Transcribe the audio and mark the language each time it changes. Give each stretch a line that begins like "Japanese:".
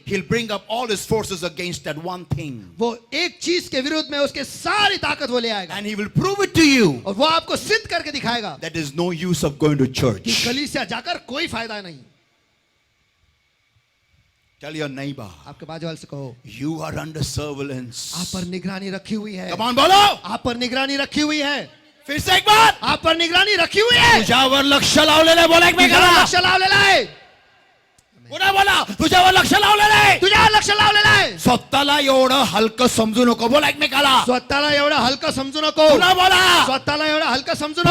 English: he'll bring up all his forces against that one thing.
Hindi: वो एक चीज के विरुद्ध में उसके सारी ताकत वो ले आएगा
English: And he will prove it to you
Hindi: और वो आपको सिद्ध करके दिखाएगा
English: that there is no use of going to
Hindi: कि
English: church.
Hindi: कलीसिया जाकर कोई फायदा नहीं।
English: Tell your neighbor,
Hindi: आपके बाजू वाले से कहो,
English: you are under surveillance.
Hindi: आप पर निगरानी रखी हुई है,
English: Come on,
Hindi: बोलो. आप पर निगरानी रखी हुई है, फिर से एक बार. आप पर निगरानी रखी हुई है।
Marathi: तुझ्यावर लक्ष लावलेलं बोला एक तुझ्यावर लक्ष लावलेलं आहे, पुन्हा बोला. तुझ्यावर लक्ष लावलेलं आहे. तुझ्यावर लक्ष लावलेलं आहे। स्वतःला एवढं हलकं समजू नको. बोला एकमेकाला. स्वतःला एवढं हलकं समजू नको, पुन्हा बोला. स्वतःला एवढं हलकं समजू नको,